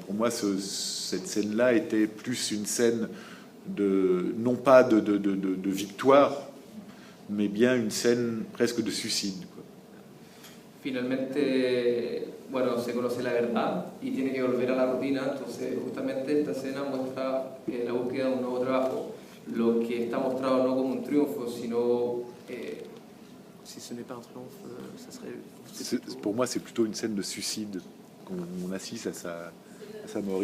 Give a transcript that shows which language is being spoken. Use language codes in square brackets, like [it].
[fr] Et pour moi, cette scène-là était plus une scène non pas de victoire, mais bien une scène presque de suicide. [es] Finalmente, bueno, se conoce la verdad y tiene que volver a la rutina, entonces justamente esta escena muestra la búsqueda de un nuevo trabajo, lo que está mostrado no como un triunfo, sino... [fr] si ce n'est pas un triomphe, ça serait... Pour moi, c'est plutôt une scène de suicide, qu'on assiste à sa mort.